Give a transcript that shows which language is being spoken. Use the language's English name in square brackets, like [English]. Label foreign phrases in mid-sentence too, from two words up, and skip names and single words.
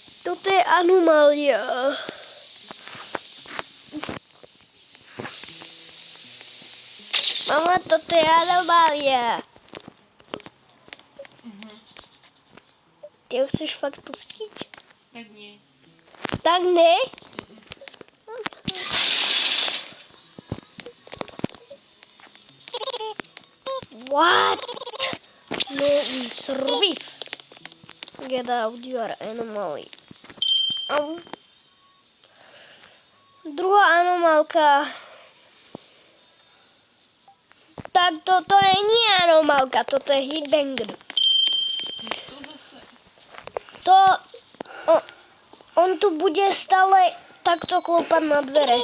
[Slovak] Toto je anomália. Mama, toto je anomália. Ty ho chceš fakt pustiť? Tak nie. Tak ne? [English] What? No service. Get out your anomaly. [Slovak] Druhá anomálka. Tak toto není anomálka, toto je hitbanger. To zase. On tu bude stále takto klopať na dvere.